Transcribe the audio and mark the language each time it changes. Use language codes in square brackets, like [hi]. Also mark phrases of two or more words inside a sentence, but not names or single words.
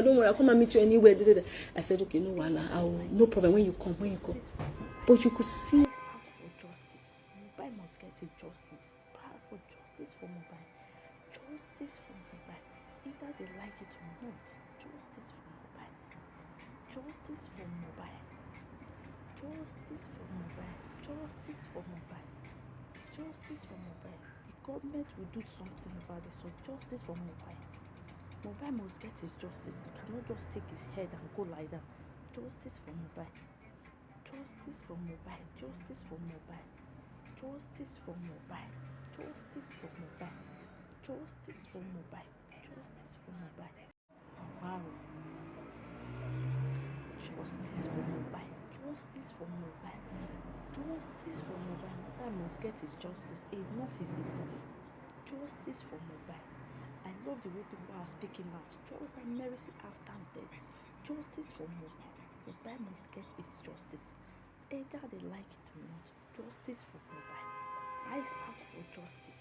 [en] Don't worry, I'll come and meet you anywhere. I said, okay, no, no problem. When you come. But you could see. Mohbad must get justice. Powerful justice for Mohbad. Justice for Mohbad. Either they like it or not. Justice for Mohbad. Justice for Mohbad. Justice for Mohbad. Justice for Mohbad. Justice for Mohbad. The government will do something about this. So justice for Mohbad. Mohbad must get his justice. You cannot just take his head and go like that. Justice for Mohbad. Justice for Mohbad. Justice for Mohbad. Justice for Mohbad. Justice for Mohbad. Justice for Mohbad. Justice for Mohbad. Wow. Justice for Mohbad. Justice for Mohbad. Justice for Mohbad. Mohbad must get his justice. Enough is enough. Justice for Mohbad. I love the way people are speaking out. Justice and mercy after death. Justice for Mohbad. Mohbad must get his justice. Either they like it or not. Justice for Mohbad. I stand for justice.